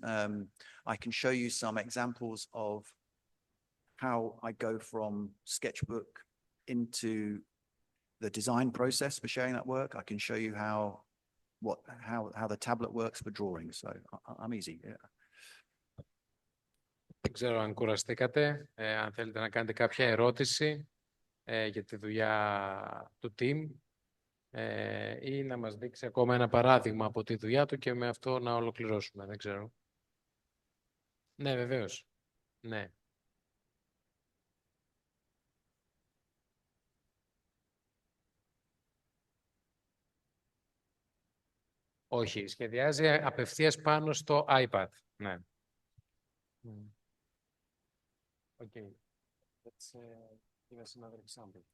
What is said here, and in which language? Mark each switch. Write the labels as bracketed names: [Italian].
[English] I can show you some examples of how I go from sketchbook into the design process for showing that work. I can show you how the tablet works for drawing. So I'm easy. Yeah. [Greek] Δεν ξέρω αν κουραστήκατε, αν θέλετε να κάνετε κάποια ερώτηση για τη δουλειά του Tim ή να μας δείξει ακόμα ένα παράδειγμα από τη δουλειά του και με αυτό να ολοκληρώσουμε. Δεν ξέρω. Ναι, βεβαίως. Ναι. Όχι, σχεδιάζει απευθείας πάνω στο iPad. Ναι. [English] Okay. Let's give us another example.